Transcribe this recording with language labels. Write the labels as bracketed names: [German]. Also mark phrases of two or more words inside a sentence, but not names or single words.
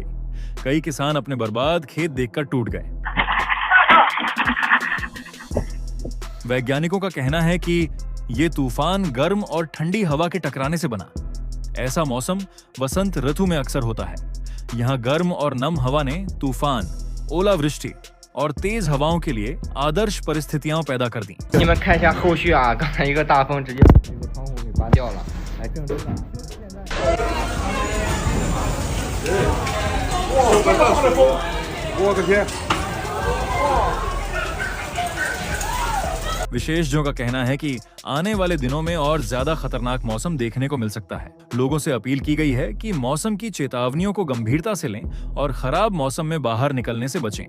[Hindi] कई किसान अपने बर्बाद खेत देखकर टूट गए। वैज्ञानिकों का कहना है कि ये तूफान गर्म और ठंडी हवा के टकराने से बना। ऐसा मौसम वसंत ऋतु में अक्सर होता है। यहाँ गर्म और नम हवा ने तूफान, ओलावृष्टि और तेज हवाओं के लिए आदर्श परिस्थितियां पैदा कर दी। [Chinese] 你们看一下后续啊，刚才一个大风直接把这个窗户给刮掉了。来，郑州长。 [Hindi] विशेषज्ञों का कहना है कि आने वाले दिनों में और ज्यादा खतरनाक मौसम देखने को मिल सकता है। लोगों से अपील की गई है कि मौसम की चेतावनियों को गंभीरता से लें और खराब मौसम में बाहर निकलने से बचें।